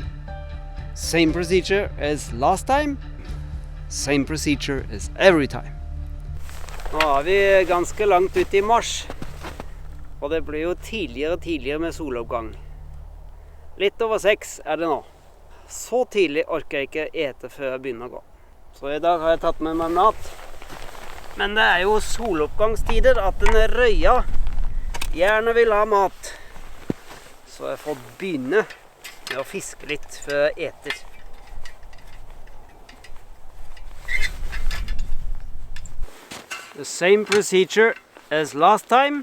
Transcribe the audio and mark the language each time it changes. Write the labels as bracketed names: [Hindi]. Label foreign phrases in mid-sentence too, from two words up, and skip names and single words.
[English] Same procedure as last time? Same procedure as every time. [Norwegian] Nå vi ganske langt ut i mars, og det blir jo tidligere med soloppgang. Litt over 6 det nå. Så tidlig orker jeg ikke ete før jeg begynner å gå. Så i dag har jeg tatt med meg mat. Men det jo soloppgangstider at denne røya gjerne vil ha mat. Så jeg får begynne med å fiske litt før jeg eter. [English] The same procedure as last time.